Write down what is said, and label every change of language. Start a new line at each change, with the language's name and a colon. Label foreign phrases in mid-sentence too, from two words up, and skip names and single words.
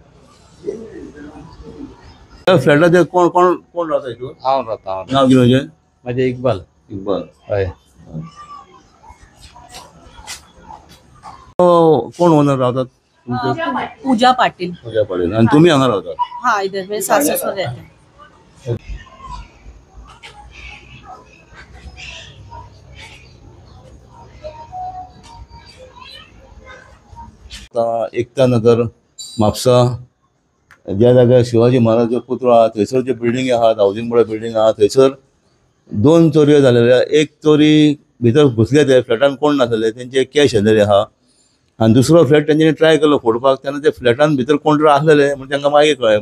Konkani: फ्लॅटाचे कोण कोण कोण रावता हितून? हांव रावता. नांव कितें तुजें? म्हाजें इकबाल. इकबाल. हय. कोण ओनर रावतात तुमचे? पूजा पाटिल. पूजा पाटील. आणि तुम्ही हांगा रावतात?
Hindi: हाँ इधर मेरे सास ससुर रहते हैं.
Konkani: एकता नगर म्हापसा ज्या जाग्यार शिवाजी महाराजाचो पुतळो आहा थंयसर जे बिल्डिंगी आहात हावजींग बोर्ड बिल्डिंग आहा थंयसर 2 चोरयो जालेल्या. एक चोरी भितर घुसले ते फ्लॅटान कोण नासले तेंचे कॅश येयलेले आहा आनी दुसरो फ्लॅट तेंच्यांनी ट्राय केलो फोडपाक तेन्ना ते फ्लॅटान भितर कोण तरी आसलेले म्हणून तांकां मागीर कळ्ळें.